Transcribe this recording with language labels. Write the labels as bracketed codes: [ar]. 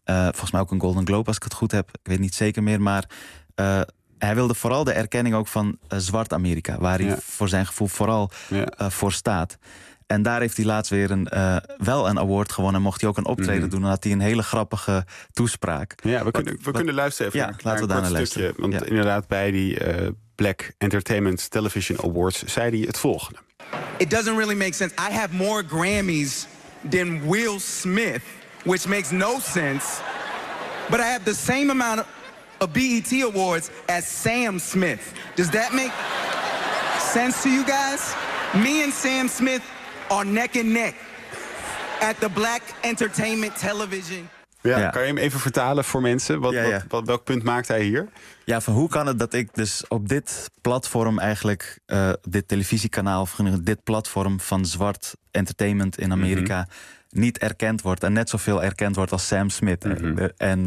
[nl] Volgens mij ook een Golden Globe, als ik het goed heb. Ik weet niet zeker meer, maar hij wilde vooral de erkenning ook van Zwart Amerika, waar hij voor zijn gevoel vooral voor staat. En daar heeft hij laatst weer wel een award gewonnen. Mocht hij ook een optreden doen, dan had hij een hele grappige toespraak. Ja, we kunnen luisteren even. Ja, laten we daar naar luisteren. Want inderdaad, bij die Black Entertainment Television Awards zei hij het volgende. [en] It doesn't really make sense. I have more Grammys than Will Smith, which makes no sense. But I have the same amount of BET Awards as Sam Smith. Does that make sense to you guys? Me and Sam Smith are neck and neck at the Black Entertainment Television. [nl] Ja, ja, kan je hem even vertalen voor mensen? Welk punt maakt hij hier? Ja, van hoe kan het dat ik dus op dit platform eigenlijk, dit televisiekanaal, of dit platform van zwart entertainment in Amerika, niet erkend wordt en net zoveel erkend wordt als Sam Smith. Mm-hmm.